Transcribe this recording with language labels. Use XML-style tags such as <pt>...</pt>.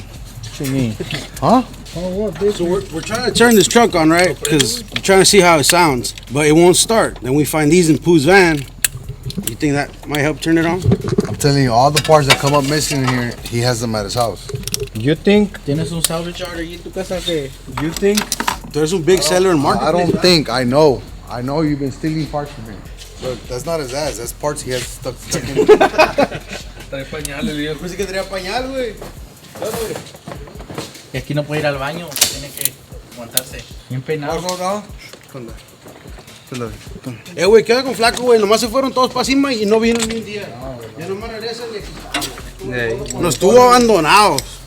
<en>What you mean? Huh? So we're trying to turn this truck on, right? Because we're trying to see how it sounds, but it won't start. Then we find these in Pooh's van. You think that might help turn it on? I'm telling you, all the parts that come up missing in here, he has them at his house. You think?</en> <es>¿Tienes un salvage yard ahí en tu casa que?</es> <en>You think? There's a big seller in I marketplace. don't think, I know. I know you've been stealing parts from him. Look, that's not his ass. That's parts he has stuck in.</en> <es>Trae pañales, viejo. Pensé que tenía pañal, güey. Y aquí no puede ir al baño, tiene que aguantarse. Bien peinado. Güey, ¿qué onda con Flaco, güey? Nomás se fueron todos para cima y no vino ni un día. Ya nomás regresan y nos estuvo abandonados.</es>